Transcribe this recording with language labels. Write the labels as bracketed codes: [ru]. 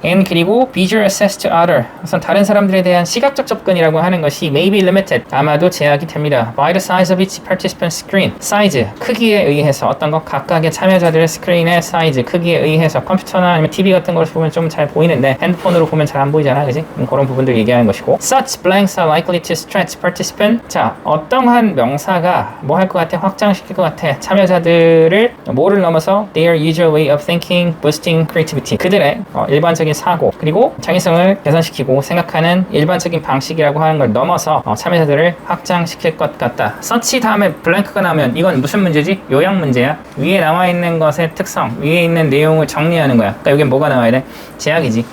[ko] and 그리고 [en] visual access to other, [ko] 우선 다른 사람들에 대한 시각적 접근이라고 하는 것이 [en] may be limited, [ko] 아마도 제약이 됩니다. [en] by the size of each participant screen, [ko] 사이즈, 크기에 의해서 어떤 것 각각의 참여자들의 스크린의 사이즈, 크기에 의해서 컴퓨터나 아니면 TV 같은 걸 보면 좀 잘 보이는데 핸드폰으로 보면 잘 안 보이잖아, 그지? 그런 부분들 얘기하는 것이고. [en] Such blanks are likely to stretch participant. [ko] 자, 어떠한 명사가 뭐 할 것 같아? 확장시킬 것 같아. 참여자들을 뭐를 넘어서 [en] their usual way of thinking, boosting creativity. [ko] 그들의 일반적인 사고, 그리고 창의성을 개선시키고 생각하는 일반적인 방식이라고 하는 걸 넘어서 참여자들을 확장시킬 것 같다. such 다음에 블랭크가 나오면 이건 무슨 문제지? 요약 문제야. 위에 나와 있는 것의 특성, 위에 있는 내용을 정리하는 거야. 그러니까 여기 뭐가 나와야 돼? 제약이지.